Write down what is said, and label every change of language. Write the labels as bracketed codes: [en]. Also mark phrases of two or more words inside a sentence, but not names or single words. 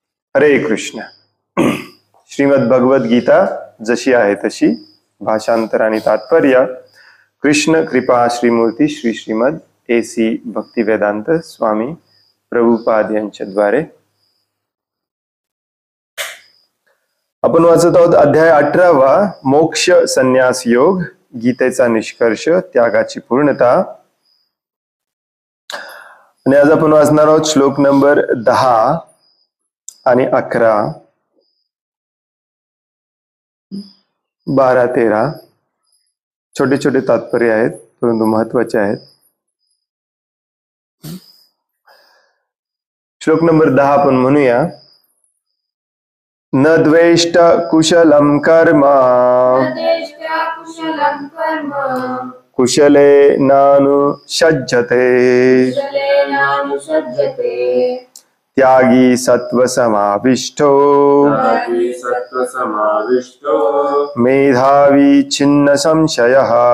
[mr] हरे कृष्ण. श्रीमद भगवद गीता जशी आहे तशी, भाषांतर आणि तात्पर्य कृष्ण कृपा श्रीमूर्ती श्री श्रीमद AC भक्तिवेदांत स्वामी प्रभुपाद यांच्या द्वारे. आपण वाचत आहोत अध्याय 18वा, मोक्ष संन्यास योग, गीतेचा निष्कर्ष, त्यागाची पूर्णता. आणि आज आपण वाचणार आहोत श्लोक नंबर 10 आणि 11, 12, 13. छोटे छोटे तात्पर्य आहेत परंतु महत्वाचे आहेत. श्लोक नंबर 10 आपण म्हणूया. [sa] न द्वेष्ट कुशलम कर्म कुशले नानुषज्जते त्यागी सत्व समाविष्टो मेधावी छिन्न संशयः.